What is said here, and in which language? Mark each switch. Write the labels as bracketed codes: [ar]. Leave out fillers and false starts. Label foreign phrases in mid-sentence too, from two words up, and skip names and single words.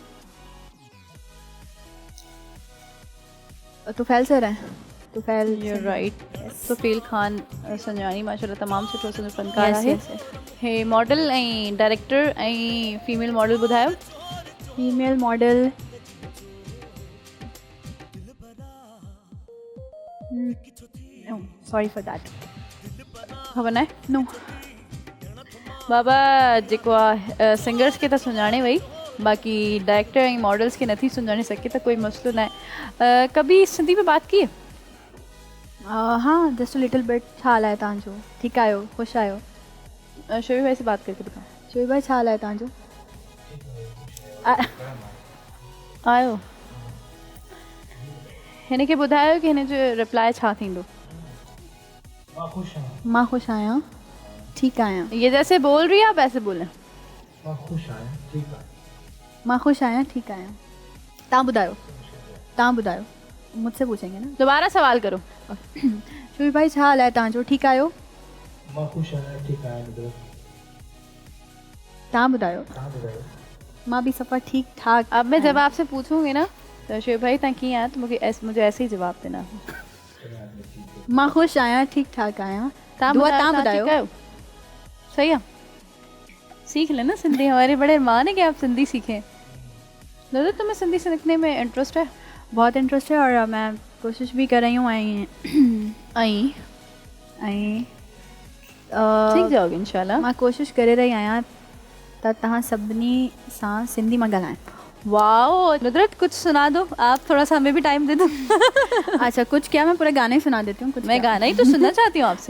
[hi] तुफैल सर हैं. तुफैल [en] You're [hi] सर. [en] right. [sd] सुफील खान संजानी माशाल्लाह तमाम सुठो सुठो फनकार [en] Yes, [sd] आहे. [en] yes, yes. [sd] हे मॉडल ऐं डायरेक्टर ऐं फीमेल मॉडल ॿुधायो. [en] Female model. No, sorry for that. [sd] ख़बर न आहे. [en] No. [sd] बाबा जेको आहे सिंगर्स खे त सुञाणे वई, बाकी डायरेक्टर ऐं मॉडल्स खे नथी सुञाणे सघे त कोई मसलो न आहे. [hi] कभी सिंधी में बात की है? [en] हाँ just little bit. [sd] छा हाल आहे तव्हांजो? ठीकु आहियो? ख़ुशि आहियो? [hi] शोएब भाई से बात करके दिखाओ. [sd] शोएब भाई छा हाल आहे तव्हांजो? आयो हिन खे ॿुधायो कि हिन जो रिप्लाई छा थींदो. मां ख़ुशि आहियां, ठीकु आहियां. [hi] ये जैसे बोल रही है आप ऐसे बोलें. [sd] मां ख़ुशि आहियां, ठीकु आहियां. तव्हां ॿुधायो. [hi] मुझसे पूछेंगे ना. दोबारा सवाल करो. [sd] शोएब भाई छा हाल आहे तव्हांजो? ठीकु आहियो? तव्हां ॿुधायो. मां बि सफ़ा ठीकु ठाक. [hi] अब मैं जब आपसे पूछूंगी ना तो शोएब भाई [sd] तव्हां कीअं आहियो त [hi] मुझे ऐसे ही जवाब देना. [sd] मां ख़ुशि आहियां, ठीकु ठाक आहियां. तव्हां दुआ ॿुधायो, तव्हां तव्हां ॿुधायो. ठीकु आहियो? [hi] सही है. सीख लेना सिंधी. हमारे बड़े अरमान है कि आप सिंधी सीखें. दादा तुम्हें सिंधी सीखने में इंटरेस्ट है? बहुत इंटरेस्ट है और मैं कोशिश भी कर रही हूँ. आई सीख जाओगे इंशाल्लाह. [sd] मां कोशिश करे रही आहियां त तव्हां सभिनी सां सिंधी मां ॻाल्हायां. [hi] वाओ नुदरत कुछ सुना दो आप, थोड़ा सा हमें भी टाइम दे दो। अच्छा कुछ क्या, मैं पूरे गाने सुना देती हूँ कुछ। मैं क्या? गाना ही तो सुनना चाहती हूँ आपसे।